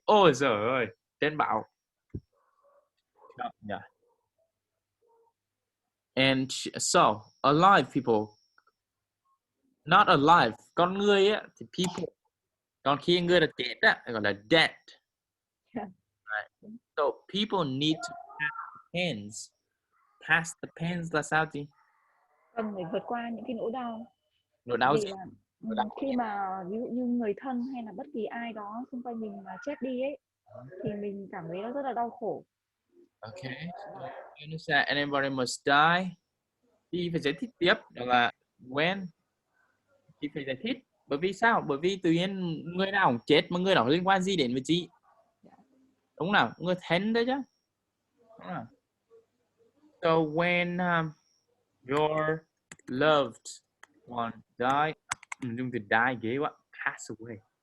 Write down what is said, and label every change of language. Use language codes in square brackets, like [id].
[vi] Ôi giời ơi, trên báo. [en] Yeah. And so alive people, not alive, [vi] con người á thì people, còn khi người là chết á gọi là dead. [en] Right. So people need to pass the pains [vi] là sao chị? Cần phải vượt qua những cái nỗi đau. Nỗi đau Vì gì? là khi mà ví dụ như người thân hay là bất kỳ ai đó xung quanh mình mà chết đi ấy, thì mình cảm thấy nó rất là đau khổ. [en] Okay, so you understand anybody must die. [vi] Thì phải giải thích tiếp, đó là when. Thì phải giải thích. Bởi vì sao? Bởi vì tự nhiên người nào cũng chết mà người đó liên quan gì đến với chị? Đúng nào? Người thân đấy chứ. Đúng nào? [en] So when your loved one die, [vi] dùng từ die ghê quá, [en] pass away.